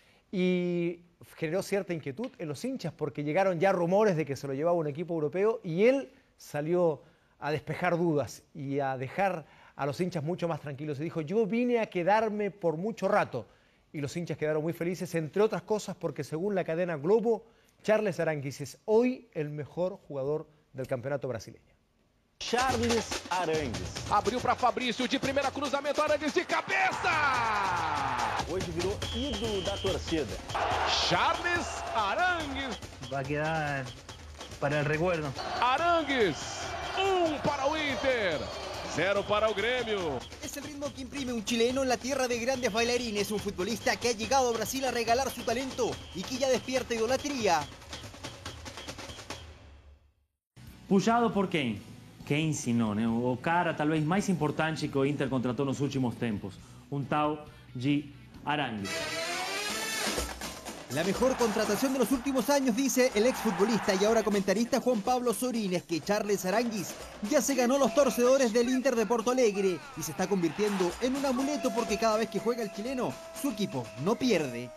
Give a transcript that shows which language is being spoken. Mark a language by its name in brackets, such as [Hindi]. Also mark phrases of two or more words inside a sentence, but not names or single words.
[Spanish] Y generó cierta inquietud en los hinchas porque llegaron ya rumores de que se lo llevaba un equipo europeo y él salió a despejar dudas y a dejar a los hinchas mucho más tranquilos. Y dijo, yo vine a quedarme por mucho rato. Y los hinchas quedaron muy felices, entre otras cosas porque según la cadena Globo, Charles Aranguis es hoy el mejor jugador del campeonato brasileño. Charles Aranguis. [Portuguese] Abriu para Fabrício, de primeira cruzamento, Aranguis de cabeça! Hoje virou ídolo da torcida. Charles Aranguis. [Spanish] Va a quedar para el recuerdo. [Portuguese] Aranguis, 1 para o Inter, 0 para o Grêmio. [Spanish] Es el ritmo que imprime un chileno en la tierra de grandes bailarines, un futbolista que ha llegado a Brasil a regalar su talento y que ya despierta idolatría. [Portuguese] Puxado por quem? Quem ensinou, né? O cara talvez mais importante que o Inter contratou nos últimos tempos, [Spanish] un tal de Aranguis. La mejor contratación de los últimos años, dice el exfutbolista y ahora comentarista Juan Pablo Sorín, es que Charles Aranguis ya se ganó los torcedores del Inter de Porto Alegre y se está convirtiendo en un amuleto porque cada vez que juega el chileno, su equipo no pierde.